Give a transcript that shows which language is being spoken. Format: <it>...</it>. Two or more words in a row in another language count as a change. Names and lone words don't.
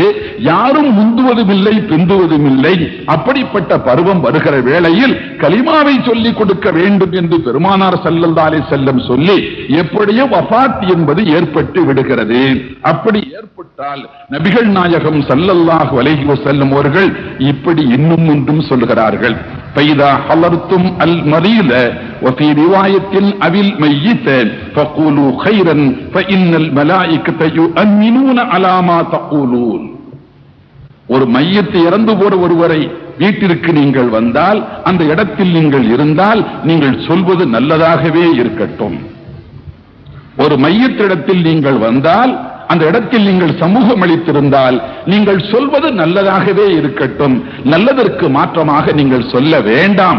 <ta>யாரும் முந்துவதும் இல்லை, பிந்துவதும் இல்லை. அப்படிப்பட்ட பருவம் வருகிற வேளையில் கலிமாவை சொல்லிக் கொடுக்க வேண்டும் என்று பெருமானார்</ta> <ar>صلى الله عليه وسلم</ar> <ta>சொல்லி எப்படியோ வஃபாத் என்பது ஏற்பட்டு விடுகிறது. அப்படி ஏற்பட்டால் நபிகள் நாயகம்</ta> <ar>صلى الله عليه وسلم</ar> <ta>அவர்கள் இப்படி இன்னும் ஒன்றும் சொல்கிறார்கள்.</ta> <ar>فإذا حضرتم المريض وفي رواية أبي الميت فقولوا خيرا فإن الملائكة يؤمنون على ما تقولون.</ar> <ta>ஒரு மையத்தை இறந்து போற ஒருவரை வீட்டிற்கு நீங்கள் வந்தால், அந்த இடத்தில் நீங்கள் இருந்தால், நீங்கள் சொல்வது நல்லதாகவே இருக்கட்டும். ஒரு மையத்திடத்தில் நீங்கள் வந்தால், அந்த இடத்தில் நீங்கள் சமூகம் அளித்திருந்தால், நீங்கள் சொல்வது நல்லதாகவே இருக்கட்டும், நல்லதற்கு மாற்றமாக நீங்கள் சொல்ல வேண்டாம்.</ta>